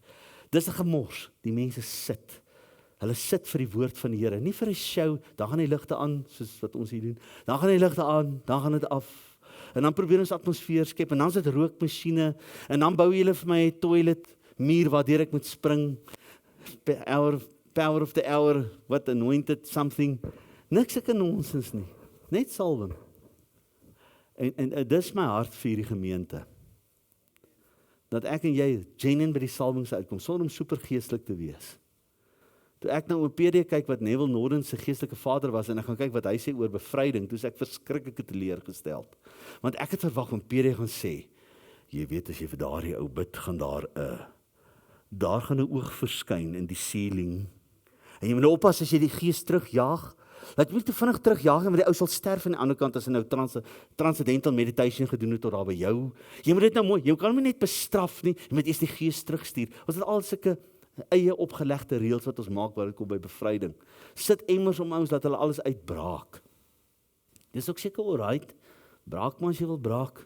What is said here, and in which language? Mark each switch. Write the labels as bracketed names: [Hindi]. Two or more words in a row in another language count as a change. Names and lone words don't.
[Afrikaans] Dis 'n gemors. Die mense sit. Hulle sit vir die woord van die Here, nie vir 'n show. Dan gaan die ligte aan soos wat ons hier doen. Dan gaan die ligte aan, dan gaan dit af. En dan probeer ons atmosfeer skep, en dan is dit rookmasjiene, en dan bou julle vir my 'n toilet muur waardeur ek moet spring, [English] power of the hour, what anointed something, [Afrikaans] niks ek nonsens nie, net salwing. En dis my hart vir die gemeente, dat ek en jy genuine by die salwing sal uitkom, sonder om supergeestelik te wees. Toe ek nou op PD kyk wat Neville Norden se geestelike vader was, en ek gaan kyk wat hy sê oor bevryding, toe is ek verskriklik teleurgesteld. Want ek het verwag om PD gaan sê, jy weet as jy vir daardie ou bid, gaan daar gaan 'n oog verskyn in die ceiling. En jy moet nou oppas as jy die gees terugjaag, laat jy nie te vinnig terugjaag, want die ou sal sterf aan die ander kant as hy nou [English] transcendental meditation [Afrikaans] gedoen het tot daar by jou. Jy moet dit nou mooi, jy kan hom nie net bestraf nie, jy moet eers die gees terugstuur. Ons het al sulke eie opgelegde reëls wat ons maak waar dit kom by bevryding. Sit emmers om ons dat hulle alles uitbraak. Dis ook seker alright. Braak maar as jy wil braak.